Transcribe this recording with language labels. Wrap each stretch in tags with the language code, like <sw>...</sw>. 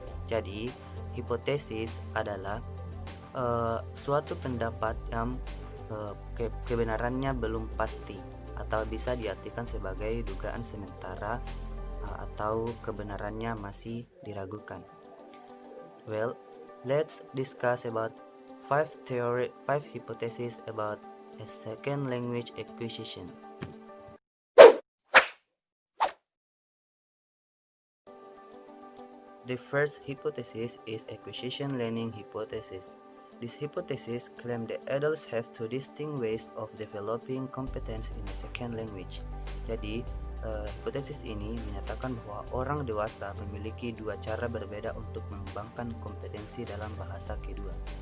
<id>Jadi, hipotesis adalah suatu pendapat yang kebenarannya belum pasti atau bisa diartikan sebagai dugaan sementara atau kebenarannya masih diragukan.</id> <en>Well, let's discuss about 5 hypotheses about a second language acquisition. The first hypothesis is acquisition learning hypothesis. This hypothesis claims that adults have two distinct ways of developing competence in a second language.</en> <id>Jadi, hipotesis ini menyatakan bahwa orang dewasa memiliki dua cara berbeda untuk mengembangkan kompetensi dalam bahasa kedua.</id>